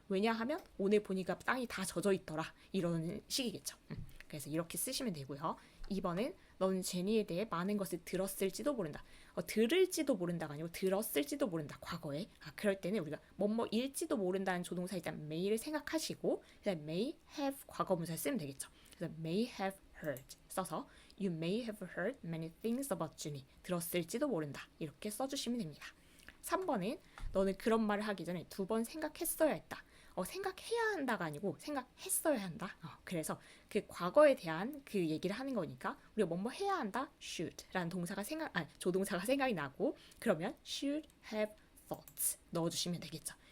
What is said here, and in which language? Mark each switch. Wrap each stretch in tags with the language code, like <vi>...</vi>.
<ko>왜냐하면 오늘 보니까 땅이 다 젖어 있더라 이런 식이겠죠. 그래서 이렇게 쓰시면 되고요. 2번은 너는 제니에 대해 많은 것을 들었을지도 모른다. 들을지도 모른다가 아니고 들었을지도 모른다. 과거에. 그럴 때는 우리가 뭐뭐일지도 모른다는 조동사 일단 may를 생각하시고 그다음 may have 과거분사 쓰면 되겠죠. 그래서</ko> <en>may have heard</en> <ko>써서</ko> <en>You may have heard many things about Jenny.</en> <ko>들었을지도 모른다. 이렇게 써주시면 됩니다. 3번은 너는 그런 말을 하기 전에 2번 생각했어야 했다. 생각해야 한다가 아니고 생각했어야 한다. 그래서 그 과거에 대한 그 얘기를 하는 거니까 우리가 뭐뭐 해야 한다. should라는 조동사가 생각이 나고 그러면</ko> <en>should have thought</en> <ko>넣어주시면 되겠죠.</ko>